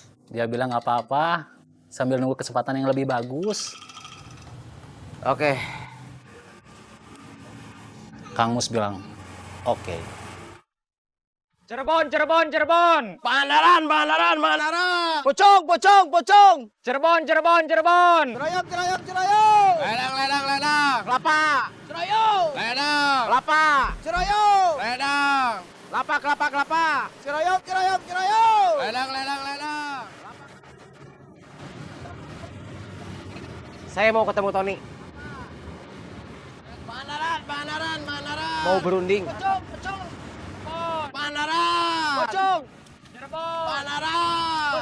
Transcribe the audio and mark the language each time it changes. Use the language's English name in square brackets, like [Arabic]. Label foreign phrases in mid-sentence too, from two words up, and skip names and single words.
[Indonesian] Dia bilang nggak apa-apa, sambil nunggu kesempatan yang lebih bagus. Oke. Kang Mus bilang, oke. Cirebon. Banaran. Pocong. Cirebon. Cerayam. Ledang. Kelapa. Cerayam. Ledang. Kelapa. Cerayam. Ledang. Kelapa. Cerayam. Ledang. Saya mau ketemu Tony. Banaran. Mau berunding. Pocong. Banaran. Pocong. Banaran.